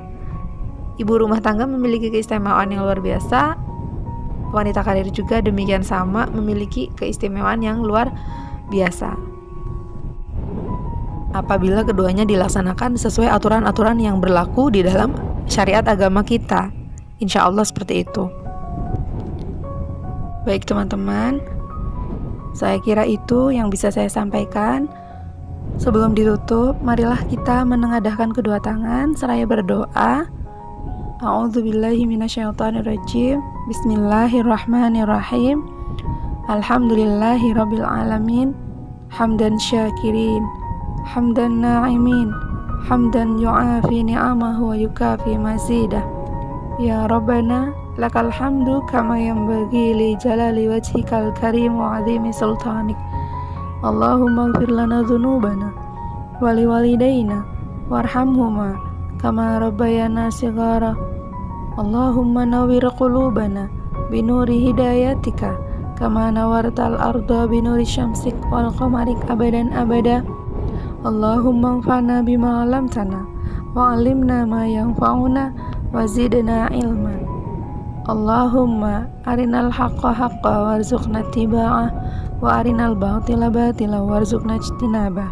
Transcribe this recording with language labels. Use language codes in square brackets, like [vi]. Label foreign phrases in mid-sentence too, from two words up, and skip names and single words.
[id] Ibu rumah tangga memiliki keistimewaan yang luar biasa, wanita karir juga demikian sama memiliki keistimewaan yang luar biasa apabila keduanya dilaksanakan sesuai aturan-aturan yang berlaku di dalam syariat agama kita. [ar] إن شاء الله [id] seperti itu. Baik teman-teman, saya kira itu yang bisa saya sampaikan. Sebelum ditutup, marilah kita menengadahkan kedua tangan seraya berdoa. [ar] أعوذ بالله من الشيطان الرجيم. بسم الله الرحمن الرحيم الحمد لله رب العالمين. حمدا شاكرين حمدا ناعمين حمدا يوافي نعمه ويكافئ مزيده. يا ربنا لك الحمد كما ينبغي لجلال وجهك الكريم وعظيم سلطانك. اللهم اغفر لنا ذنوبنا ولوالدينا وارحمهما كما ربيانا صغارا. اللهم نور قلوبنا بنور هدايتك كما نورت الأرض بنور شمسك والقمر أبدا أبدا. اللهم انفعنا بما علمتنا وعلمنا ما ينفعنا وزدنا علما. اللهم أرنا الحق حقا وارزقنا اتباعه وأرنا الباطل باطلا وارزقنا اجتنابه.